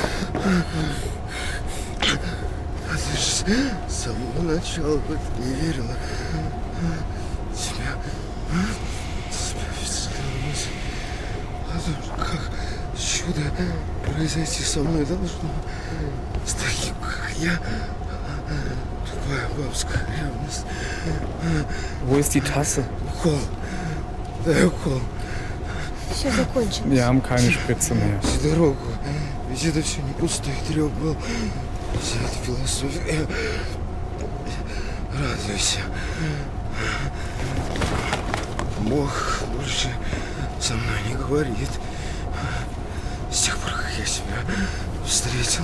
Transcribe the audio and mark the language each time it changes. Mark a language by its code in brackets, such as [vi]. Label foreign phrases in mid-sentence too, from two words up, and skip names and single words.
[ru] А ты же с самого начала в это не верила. Тебя ведь склонилась. А то как чудо произойти со мной должно. С таким, как я. Тупая бабская ревность. [de] Wo ist die Tasse? [ru] Укол. Дай укол. Все закончилось. [de] Wir haben keine Spritze mehr. [ru] Всю дорогу. Ведь это все не пустой трёп был. Вся эта философия. Радуйся. Бог больше со мной не говорит. С тех пор, как я себя встретил.